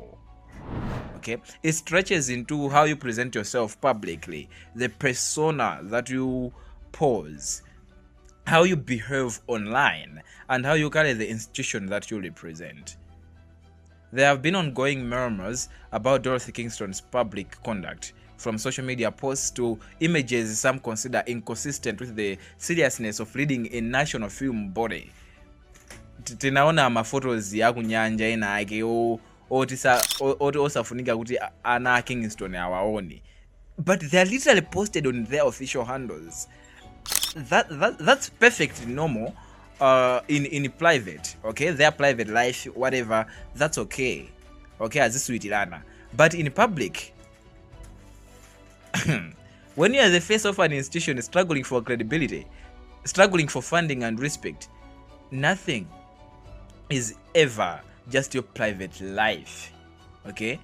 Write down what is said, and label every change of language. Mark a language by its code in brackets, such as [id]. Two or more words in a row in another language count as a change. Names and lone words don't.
[en] Okay, it stretches into how you present yourself publicly, the persona that you pose, how you behave online, and how you carry the institution that you represent. There have been ongoing murmurs about Dorothy Kingston's public conduct, from social media posts to images some consider inconsistent with the seriousness of leading a national film body. [ny] Tinaona maphotos ya kunyanja ena ake osafunika kuti ana Kingston awaoni, [en] but they are literally posted on their official handles. That's perfectly normal in private, okay, their private life, whatever, that's okay, aziswitirana. But in public, when you are the face of an institution struggling for credibility, struggling for funding and respect, nothing is ever just your private life, okay?